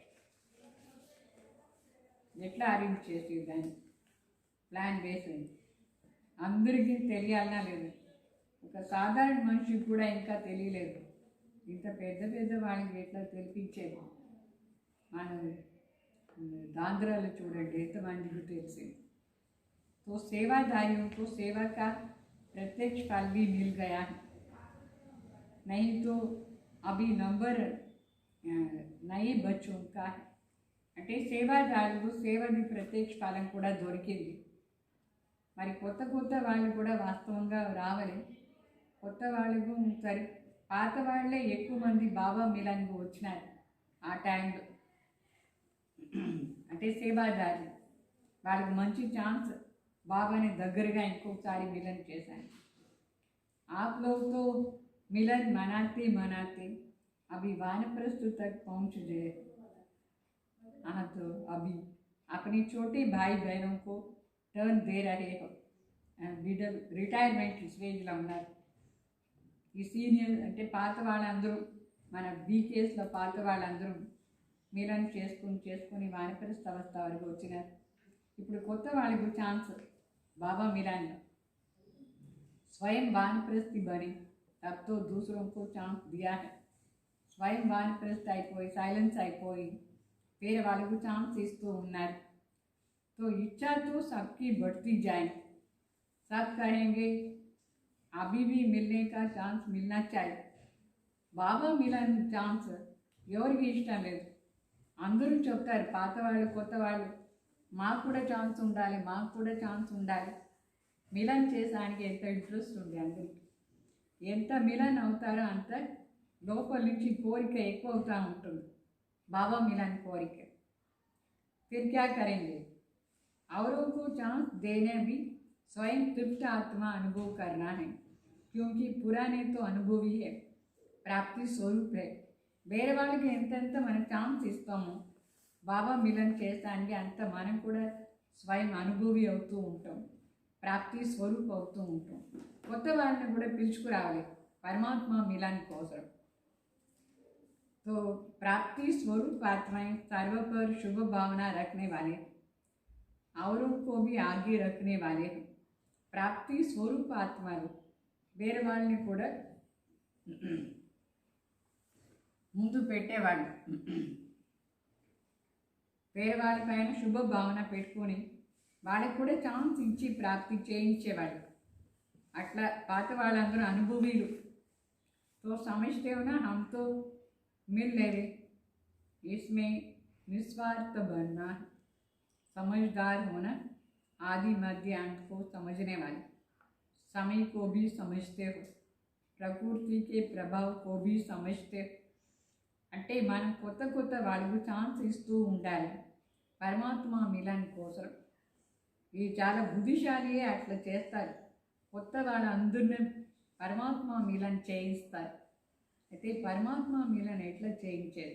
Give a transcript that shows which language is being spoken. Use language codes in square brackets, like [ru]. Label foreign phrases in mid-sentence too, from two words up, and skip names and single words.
[te] ఎట్లా అరేంజ్ చేసి దాన్ని ప్లాన్ వేసింది అందరికీ తెలియాలన్నా లేదు. ఒక సాధారణ మనిషికి కూడా ఇంకా తెలియలేదు. ఇంత పెద్ద పెద్ద వాళ్ళకి ఎట్లా తెలిపించేది. మనం दांद्राल చూడండి ఎంతమందికి తెలిసింది. [hi] तो सेवादारियों को सेवा का प्रत्यक्ष फल भी मिल गया है, नहीं तो अभी नंबर नए बच्चों का है. [te] అంటే సేవాదారులకు సేవని ప్రత్యక్ష ఫలం కూడా దొరికింది. మరి కొత్త కొత్త వాళ్ళు కూడా వాస్తవంగా రావాలి. కొత్త వాళ్ళకు సరి పాత వాళ్ళే ఎక్కువ మంది బాబా మిలన్కు వచ్చినారు ఆ టైంలో. అంటే సేవాదారి వాళ్ళకి మంచి ఛాన్స్ బాబాని దగ్గరగా ఇంకొకసారి మిलन చేశాను. [hi] आप लोग तो मिलन मनाते मनाते अभी वानप्रस्थ तक पहुँच गए. हाँ, तो अभी अपने छोटे भाई बहनों को टर्न दे रहे हो. [te] రిటైర్మెంట్ స్టేజ్లో ఉన్నారు. ఈ సీనియర్ అంటే పాత వాళ్ళందరూ మన బీకేస్లో పాత వాళ్ళందరూ మిలన్ చేసుకుని వానప్రస్థ అవస్థ వరకు వచ్చినారు. ఇప్పుడు కొత్త వాళ్ళకు ఛాన్స్ [hi] बाबा मिलन स्वयं वानप्रस्थी बने तब तो दूसरों को चांस दिया है. स्वयं वानप्रस्थ [te] అయిపోయి సైలెన్స్ అయిపోయి వేరే వాళ్ళకు ఛాన్స్ ఇస్తూ ఉన్నారు. [hi] तो इच्छा तो सबकी बढ़ती जाए. सब कहेंगे अभी भी मिलने का चांस मिलना चाहिए. [te] బాబా మిలన్ ఛాన్స్ ఎవరికి ఇష్టం లేదు. అందరూ చెప్తారు పాత వాళ్ళు కొత్త వాళ్ళు మాకు కూడా ఛాన్స్ ఉండాలి, మాకు కూడా ఛాన్స్ ఉండాలి. మిలన్ చేసానికి ఎంత ఇంట్రెస్ట్ ఉంది అందరికీ. ఎంత మిలన్ అవుతారో అంత లోపల నుంచి కోరిక ఎక్కువ అవుతూ ఉంటుంది. బాబా మిలన్ కోరిక. [hi] फिर क्या करेंगे? औरों को चांस देने भी स्वयं तृप्त आत्मा अनुभव करना है, क्योंकि पुराने तो अनुभवी है, प्राप्ति स्वरूप है. [te] వేరే వాళ్ళకి ఎంతెంత మనం ఛాన్స్ ఇస్తామో బాబా మిలన్ చేస్తానికి అంత మనం కూడా స్వయం అనుభవి అవుతూ ఉంటాం, ప్రాప్తి స్వరూప్ అవుతూ ఉంటాం. కొత్త వాళ్ళని కూడా పిలుచుకురావాలి పరమాత్మ మిలన్ కోసం. [hi] तो प्राप्ति स्वरूप आत्माएं सर्व पर शुभ भावना रखने वाले, औरों को भी आगे रखने वाले हैं. प्राप्ति स्वरूप [te] आत्माలు వేరే వాళ్ళని కూడా ముందు పెట్టేవాళ్ళు, వేరే వాళ్ళపైన శుభ భావన పెట్టుకొని వాళ్ళకి కూడా ఛాన్స్ ఇచ్చి ప్రాప్తి చేయించేవాళ్ళు. అట్లా పాత వాళ్ళందరూ అనుభవీలు. [hi] तो समझते हो ना, हम तो मिल ले रहे, इसमें निस्वार्थ बनना है, समझदार होना, आदि मध्य अंत को समझने वाले, समय को भी समझते हो, प्रकृति के प्रभाव को भी समझते हो. [te] అంటే మనం కొత్త కొత్త వాళ్ళకు ఛాన్స్ ఇస్తూ ఉండాలి పరమాత్మ మిలన్ కోసం. ఇది చాలా బుద్ధిశాలియే అట్లా చేస్తారు. కొత్త వాళ్ళందరినీ పరమాత్మ మిలన్ చేయిస్తారు. అయితే పరమాత్మ మిలన్ ఎట్లా చేయించేది?